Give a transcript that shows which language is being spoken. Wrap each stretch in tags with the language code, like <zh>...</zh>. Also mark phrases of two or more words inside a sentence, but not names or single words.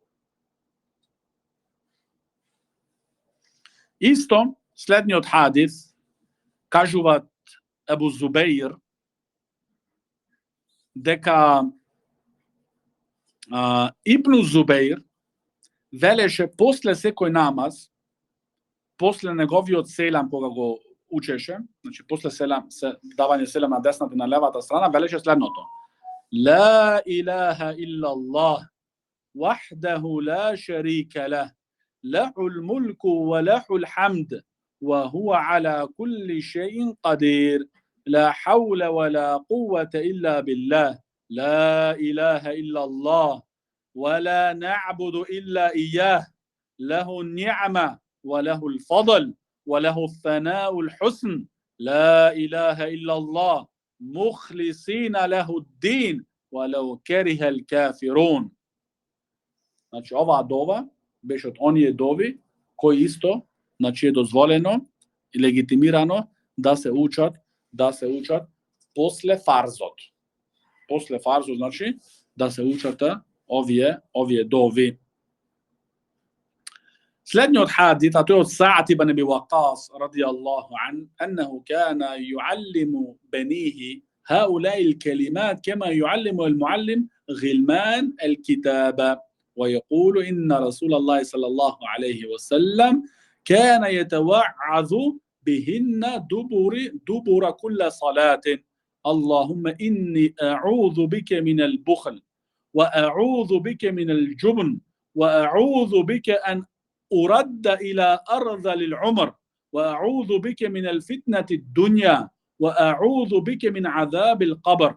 <mk>Исто, следниот хадис, кажуваат Ебу Зубеир, дека Ибн Зубеир велеше после секој намаз, после неговиот селам кога го учеше, значи после селам, давање селам на десната и на левата страна, велеше следното.</mk> <ar>لا إله إلا الله وحده لا شريك له له الملك وله الحمد, وهو على كل شيء قدير لا حول ولا قوة إلا بالله لا إله إلا الله ولا نعبد إلا إياه له النعمة وله الفضل وله الثناء الحسن لا إله إلا الله مخلصين له الدين ولو كره الكافرون.</ar> <mk>Значи, оваа дова беше од оние дови кои исто, значи е дозволено и легитимирано да се учат после фарзот. После фарзот, значи, да се учат овие дови. Следниот хадис, а тој од Саъд ибн Аби Вақас</mk> <ar>رضي الله عن, أنه كان يعلم بنيه هؤلاء الكلمات كما يعلم المعلم غلمان الكتاب ويقول إن رسول الله صلى الله عليه وسلم كان يتوعظ بهن دبر كل صلاة اللهم إني أعوذ بك من البخل وأعوذ بك من الجبن وأعوذ بك أن أرد إلى أرذل العمر وأعوذ بك من الفتنة الدنيا وأعوذ بك من عذاب القبر.</ar>